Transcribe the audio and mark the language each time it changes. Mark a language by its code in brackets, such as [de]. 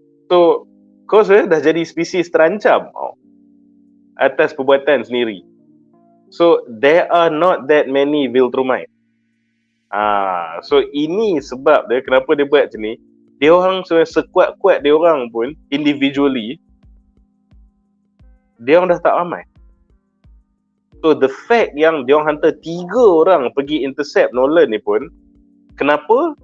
[ms] So kau dah jadi spesies terancam atas perbuatan sendiri. [en] So there are not that many Viltrumite. [ms] So ini sebab dia kenapa dia buat macam ni. Dia orang sekuat-kuat dia orang pun individually, dia orang dah tak ramai. [en] So the fact [ms] yang dia orang hantar 3 orang pergi intercept Nolan ni pun, kenapa?